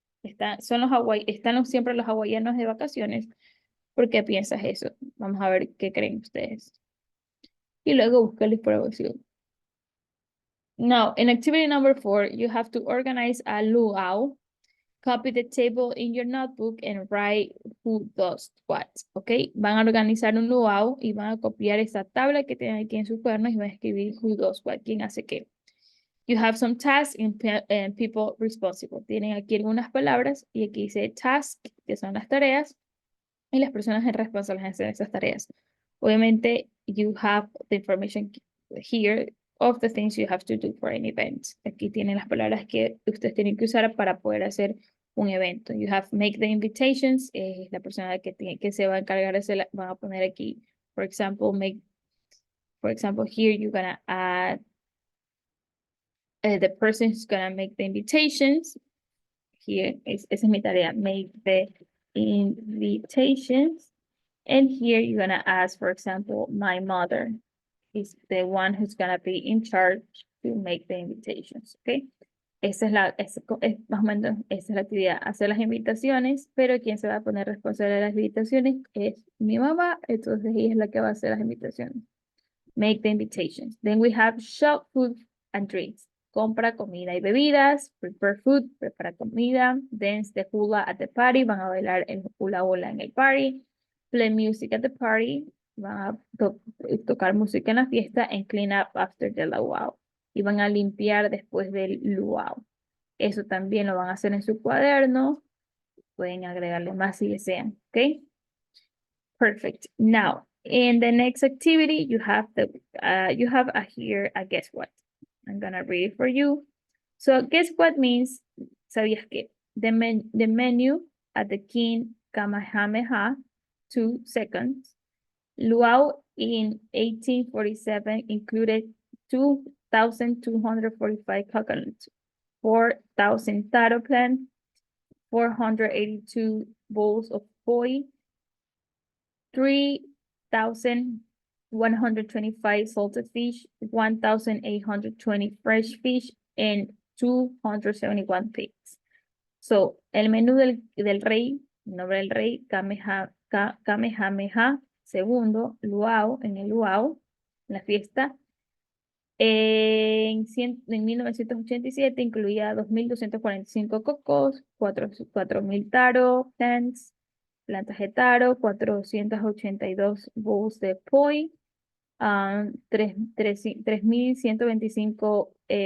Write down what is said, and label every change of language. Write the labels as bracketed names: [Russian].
[Spanish] ¿Están siempre los hawaianos de vacaciones? ¿Por qué piensas eso? Vamos a ver qué creen ustedes. Y luego busca la información. [English] Now, in activity number 4, you have to organize a luau. Copy the table in your notebook and write who does what, ¿ok? [Spanish] Van a organizar un luau y van a copiar esta tabla que tienen aquí en sus cuadernos y van a escribir [English] who does what, [Spanish] quién hace qué. [English] You have some tasks and people responsible. [Spanish] Tienen aquí algunas palabras y aquí dice task, que son las tareas, y las personas responsables de hacer esas tareas. [English] Obviamente, you have the information here of the things you have to do for an event. [Spanish] Aquí tienen las palabras que ustedes tienen que usar para poder hacer un evento. [English] You have make the invitations, [Spanish] la persona que se va a encargar de van a poner aquí, [English] for example, here you're gonna add the person who's gonna make the invitations. [Spanish] Here, esa es mi tarea, [English] make the invitations. And here you're gonna ask, for example, my mother is the one who's gonna be in charge to make the invitations, okay? [Spanish] Esa es más o menos, esa es la actividad, hacer las invitaciones, pero quien se va a poner responsable de las invitaciones es mi mamá, entonces ella es la que va a hacer las invitaciones. [English] Make the invitations. Then we have shop food and drinks. [Spanish] Compra comida y bebidas, [English] prepare food, [Spanish] prepara comida, [English] dance the hula at the party, [Spanish] van a bailar el hula hula en el party, [English] play music at the party, [Spanish] van a tocar música en la fiesta, [English] and clean up after the luau. [Spanish] Y van a limpiar después del luau. Eso también lo van a hacer en su cuaderno. Pueden agregarle más si desean, ¿ok? [English] Perfect. Now, in the next activity, you have here a guess what. I'm gonna read it for you. So guess what means, [Spanish] ¿sabías qué? [English] The menu at the King Kamehameha II luau in 1847 included 2,245 coconuts, 4,000 taro plants, 482 bowls of poi, 3,125 salted fish, 1,820 fresh fish, and 271 pigs. [Spanish] So, el menú del rey, el nombre del rey, Kamehameha II, luau, en el luau, en la fiesta, en 1987 incluía 2,245 cocos, 4,000 taro plants, plantas de taro, 482 bowls de poi, 3,125